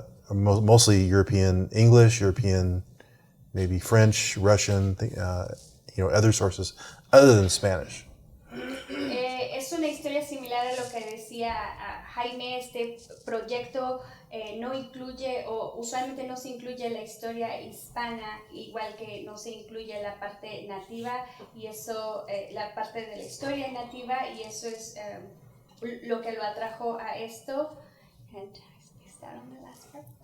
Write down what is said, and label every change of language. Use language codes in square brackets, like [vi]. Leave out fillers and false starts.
[en] mostly European English, European maybe French, Russian, other sources other than Spanish. [es] Es una historia similar a lo que decía Jaime. Este proyecto no incluye, o usualmente no se incluye la historia hispana, igual que no se incluye la parte nativa, y eso, la parte de la historia nativa, y eso es lo que lo atrajo a esto. [en] And is that on the last part?